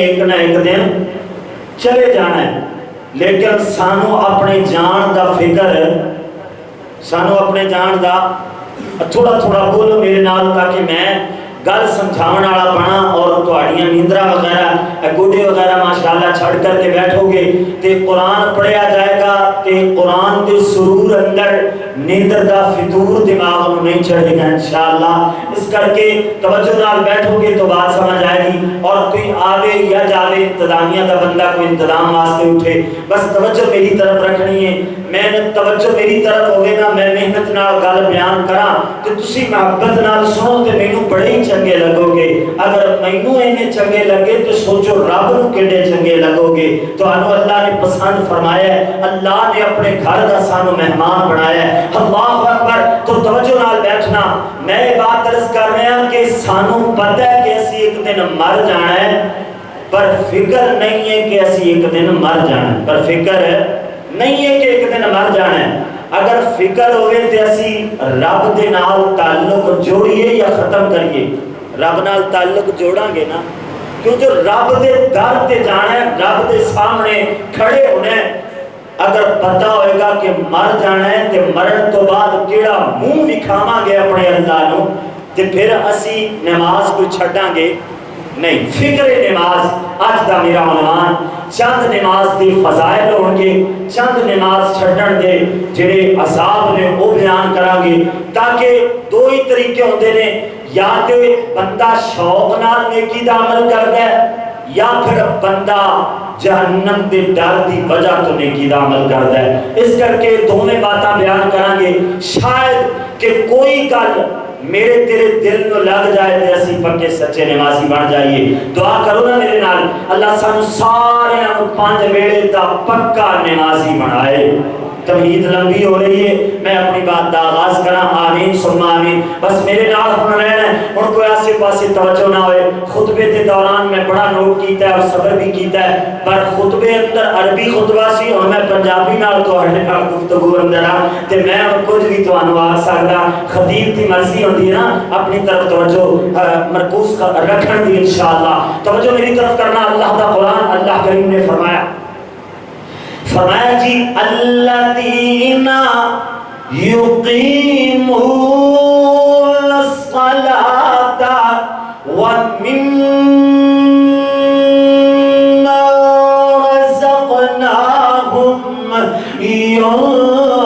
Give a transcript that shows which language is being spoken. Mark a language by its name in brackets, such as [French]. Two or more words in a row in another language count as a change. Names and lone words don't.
[Urdu] ایک نہ ایک دن چلے جانا ہے، [Punjabi] لیکن سانو اپنے جان دا فکر، سانو اپنے جان دا تھوڑا تھوڑا بولو میرے نال تاکہ میں گل سمجھاون والا بنا اور تہاڈیاں نیندرا وغیرہ گوڈے وغیرہ ماشاءاللہ چھڑ کر کے بیٹھو گے تے قرآن پڑھیا جائے گا تے قرآن دے سرور اندر نیندر دا فطور دماغ میں نہیں چڑھے گا انشاءاللہ۔ اس کر کے توجہ نال بیٹھو گے تو بات سمجھ آئے گی، اور کوئی آوے یا جاوے انتظامیہ دا بندہ کوئی انتظام واسطے اٹھے، بس توجہ میری طرف رکھنی ہے۔ میں توجہ میری طرف ہوگے نا، میں محنت نال گل بیان کراں تے تسی محبت نال سنو تے مینوں بڑے ہی چنگے لگو گے۔ اگر مینوں اینے چنگے لگے تو سوچو رب نو کیڑے چنگے لگو گے۔ تو انو اللہ نے پسند فرمایا ہے، اللہ نے اپنے گھر دا سانو مہمان بنایا ہے، [Arabic] اللہ اکبر. [Punjabi] تو توجہ نال بیٹھنا. [Urdu] میں بات عرض کر رہا ہوں [Punjabi] کہ سانو پتہ ہے کہ اسی ایک دن مر جانا ہے، پر فکر نہیں ہے کہ اسی ایک دن مر جانا ہے. پر فکر نہیں ہے کہ ایک دن مر جانا ہے. اگر فکر ہوئے تو اسی رب دے نال تعلق جوڑیے یا ختم کریے. رب نال تعلق جوڑاں گے نا، کیونکہ رب دے در تے جانا ہے، رب دے سامنے کھڑے ہونا ہے. اگر پتہ ہوئے گا کہ مر جانا ہے تے مرن تو بعد کیڑا منہ دکھاواں گے اپنے اللہ نو، تے پھر اسی نماز کو چھڈاں گے نہیں. فکر نماز اج دا میرا عنوان. چند نماز دی فضائل ہون گے، چند نماز چھڈن دے جڑے عذاب نے وہ بیان کراں گے، تاکہ دو ہی طریقے ہوندے نے، یا تے بندہ شوق نال نیکی دا عمل کردا ہے، یا پھر بندہ جہنم دے ڈر دی وجہ تو نیکی دا عمل کردا ہے. اس کر کے دونوں باتاں بیان کران گے. شاید کہ کوئی گل میرے تیرے دل نو لگ جائے تے اسی پکے سچے نمازی بن جائیے. دعا کرو نا میرے نال، اللہ سانو سارے پانچ ویلے دا پکا نمازی بنائے. تمہید لمبی ہو رہی ہے، میں اپنی بات دا آغاز کرا. [Arabic] آمین ثم آمین. [Punjabi] بس میرے نال ہن رہنا ہے، ہن کوئی آسے پاسے توجہ نہ ہوئے. خطبے دے دوران میں بڑا نوٹ کیتا ہے اور صبر بھی کیتا ہے، پر خطبے اندر عربی خطبہ سی اور میں پنجابی نال تواڈے نال گفتگو اندر آ تے میں کچھ بھی تانوں آکھ سکدا. خطیب دی مرضی ہوندی ہے نا اپنی طرف توجہ مرکوز رکھن دی. انشاءاللہ توجہ میری طرف کرنا. اللہ دا قرآن، اللہ کریم نے فرمایا جی [Arabic] الذین یقیمون الصلاۃ ومما رزقناہم ينفقون.